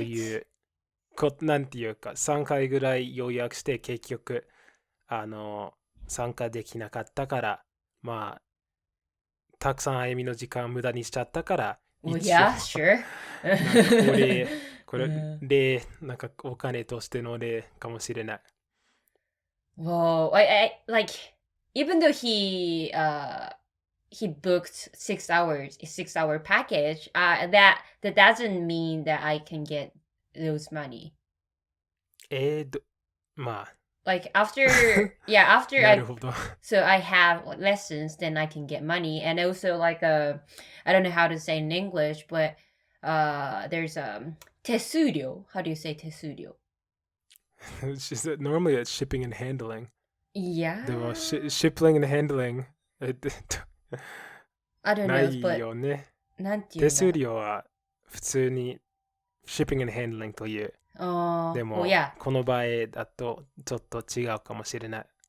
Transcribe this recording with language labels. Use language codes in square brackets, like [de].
[ja] いうなんていうか、3回ぐらい予約して結局、参加できなかったから、まあ、たくさんあゆみの時間無駄にしちゃったから、 [en] Well, [ja] 一応、 [en] yeah, sure. [ja] なんかこれ、うんなんかお金としての例かもしれない。 [en] Well, I like even though he booked 6 hours, a 6 hour package, that doesn't mean that I can get those money. [ja] まあ、 [en] Like after after [ja] なるほど。 [en] so I have lessons, then I can get money, and also like I don't know how to say in English, but there's tesurio. How do you say tesurio? She said normally it's shipping and handling. Yeah. でも、shipping and handling I don't [ja] な [en] know, [ja] い [en] but [ja] よね。なんていう手数料は普通に shipping and handling という。でも、 [en] well, yeah. [ja] この場合だとちょっと違うかもしれない。